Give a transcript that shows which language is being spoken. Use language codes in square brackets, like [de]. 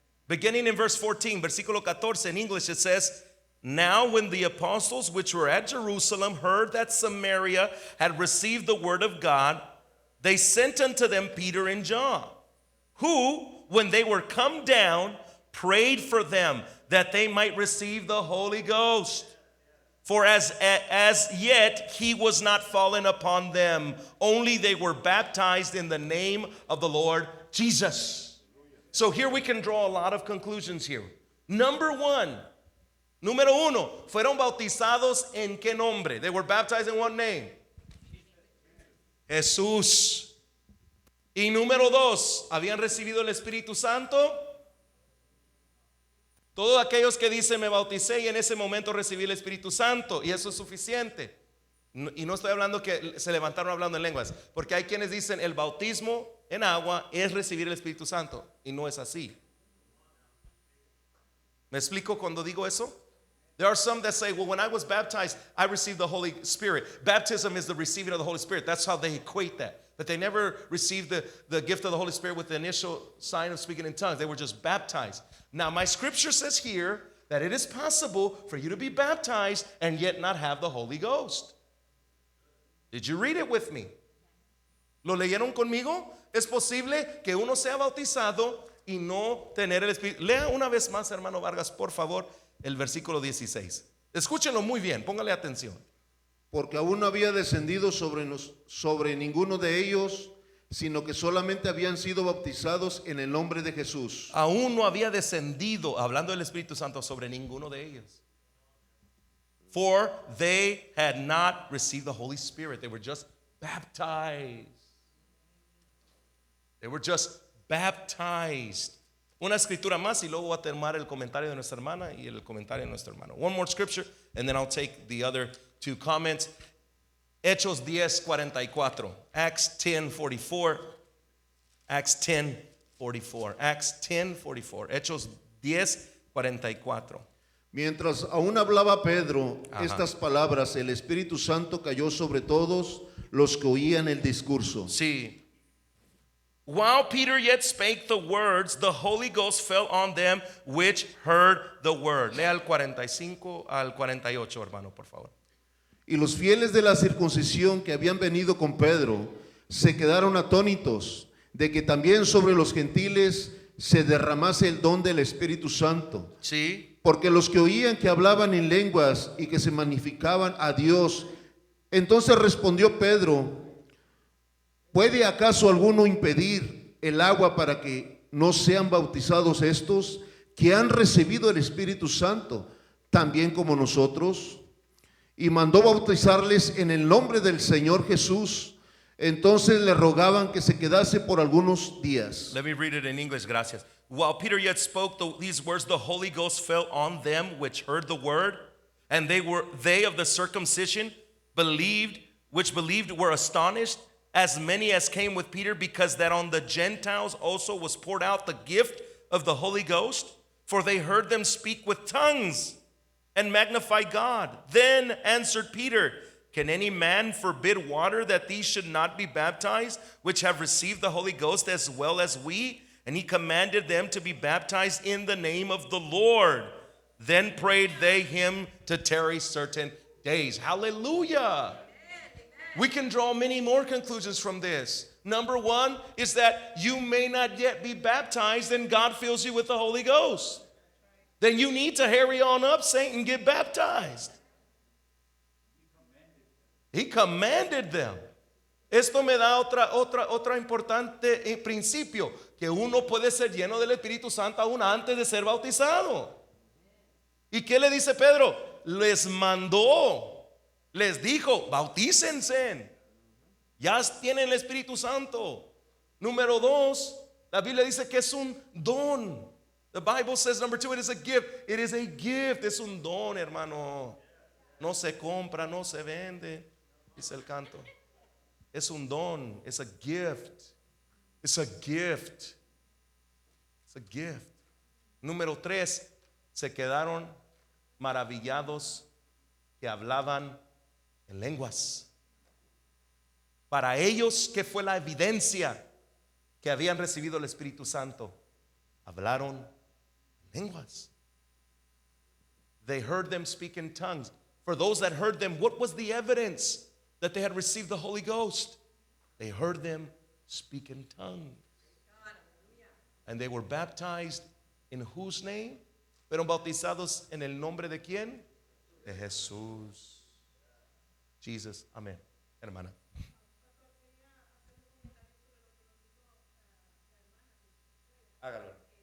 [en] Beginning in verse 14, [es] versículo 14, [en] in English it says, now when the apostles which were at Jerusalem heard that Samaria had received the word of God, they sent unto them Peter and John, who, when they were come down, prayed for them that they might receive the Holy Ghost. For as yet he was not fallen upon them, only they were baptized in the name of the Lord Jesus. So here we can draw a lot of conclusions here. [es] Número uno, fueron bautizados en qué nombre? [en] They were baptized in what name? [es] Jesús. Y número dos, ¿habían recibido el Espíritu Santo? Todos aquellos que dicen me bauticé y en ese momento recibí el Espíritu Santo, y eso es suficiente. Y no estoy hablando que se levantaron hablando en lenguas, porque hay quienes dicen el bautismo en agua es recibir el Espíritu Santo, y no es así. ¿Me explico cuando digo eso? [en] There are some that say, well, when I was baptized, I received the Holy Spirit. Baptism is the receiving of the Holy Spirit. That's how they equate that. But they never received the gift of the Holy Spirit with the initial sign of speaking in tongues. They were just baptized. Now, my scripture says here that it is possible for you to be baptized and yet not have the Holy Ghost. Did you read it with me? [es] ¿Lo leyeron conmigo? Es posible que uno sea bautizado y no tener el Espíritu. Lea una vez más, hermano Vargas, por favor, el versículo 16. Escúchenlo muy bien, póngale atención. Porque aún no había descendido sobre ninguno de ellos, sino que solamente habían sido bautizados en el nombre de Jesús. Aún no había descendido, hablando del Espíritu Santo, sobre ninguno de ellos. [en] For they had not received the Holy Spirit. They were just baptized. They were just baptized. [es] Una escritura más y luego voy a terminar el comentario de nuestra hermana y el comentario de nuestro hermano. [en] One more scripture and then I'll take the other two comments. [es] Hechos 10:44. [en] Acts 10:44. Acts 10:44. Acts 10:44. [es] Hechos 10:44. Mientras aún hablaba Pedro Ajá. estas palabras, el Espíritu Santo cayó sobre todos los que oían el discurso. Sí. [en] While Peter yet spake the words, the Holy Ghost fell on them which heard the word. [es] Lea al 45 al 48, hermano, por favor. Y los fieles de la circuncisión que habían venido con Pedro se quedaron atónitos de que también sobre los gentiles se derramase el don del Espíritu Santo. Sí. Porque los que oían que hablaban en lenguas y que se magnificaban a Dios, entonces respondió Pedro: ¿puede acaso alguno impedir el agua para que no sean bautizados estos que han recibido el Espíritu Santo, también como nosotros? Y mandó bautizarles en el nombre del Señor Jesús. Entonces le rogaban que se quedase por algunos días. [en] Let me read it in English, gracias. While Peter yet spoke these words, the Holy Ghost fell on them which heard the word, and they of the circumcision which believed were astonished, as many as came with Peter, because that on the Gentiles also was poured out the gift of the Holy Ghost, for they heard them speak with tongues and magnify God. Then answered Peter, can any man forbid water that these should not be baptized, which have received the Holy Ghost as well as we? And he commanded them to be baptized in the name of the Lord. Then prayed they him to tarry certain days. Hallelujah. We can draw many more conclusions from this. Number one is that you may not yet be baptized and God fills you with the Holy Ghost. Then you need to hurry on up, saint, and get baptized. He commanded them. [es] Esto me da otra importante principio, que uno puede ser lleno del Espíritu Santo aún antes de ser bautizado. ¿Y qué le dice Pedro? Les mandó, les dijo, bautícense. Ya tienen el Espíritu Santo. Número dos, la Biblia dice que es un don. [en] The Bible says, number two, it is a gift. It is a gift. [es] Es un don, hermano. No se compra, no se vende, dice el canto. Es un don. [en] It's a gift. It's a gift. It's a gift. [es] Número tres, se quedaron maravillados que hablaban en lenguas. Para ellos, ¿qué fue la evidencia que habían recibido el Espíritu Santo? Hablaron en lenguas. [en] They heard them speak in tongues. For those that heard them, what was the evidence that they had received the Holy Ghost? They heard them speak in tongues. And they were baptized in whose name? [es] Fueron bautizados en el nombre de quién? De Jesús. Jesus. Amén. Hermana. Hágalo.